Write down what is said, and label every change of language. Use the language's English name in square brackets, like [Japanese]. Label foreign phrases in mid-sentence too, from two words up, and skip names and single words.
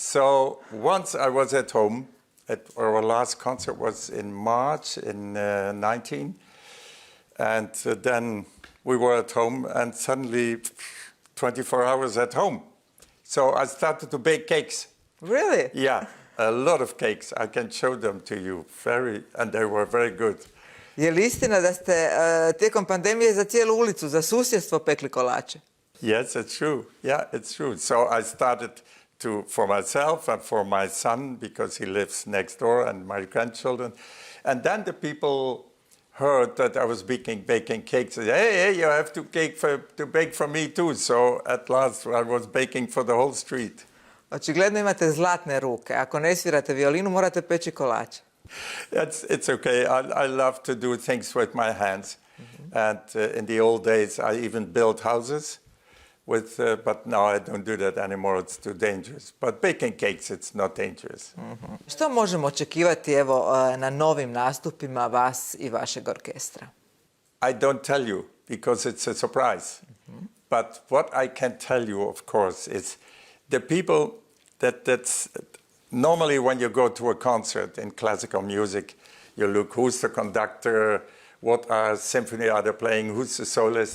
[English] So once I was at home, our last concert was in March in 19. And then we were at home and suddenly 24 hours at home. So I started to bake cakes. Really? Yeah, a lot of cakes. I can show them to you. And they were very good. [Croatian] Je li istina da ste tijekom pandemije za cijelu ulicu, za susjedstvo pekli kolače? [English] Yes, it's true. Yeah, it's true. So I started for myself and for my son, because he lives next door, and my grandchildren. And then the people heard that I was baking cakes. And hey, you have to bake for me too. So at last I was baking for the whole street. [Croatian] Očigledno imate zlatne ruke. Ako ne svirate violinu, morate peći kolače. [English] It's okay. I love to do things with my hands. And in the old days, I even built houses. But now I don't do that anymore. It's too dangerous. But baking cakes, it's not dangerous. [Croatian] Što možemo očekivati evo, na novim nastupima vas i vašeg orkestra? [English] I don't tell you because it's a surprise. But what I can tell you, of course, is the people that's normally when you go to a concert in classical music, you look who's the conductor, what symphony are they playing, who's the soloist.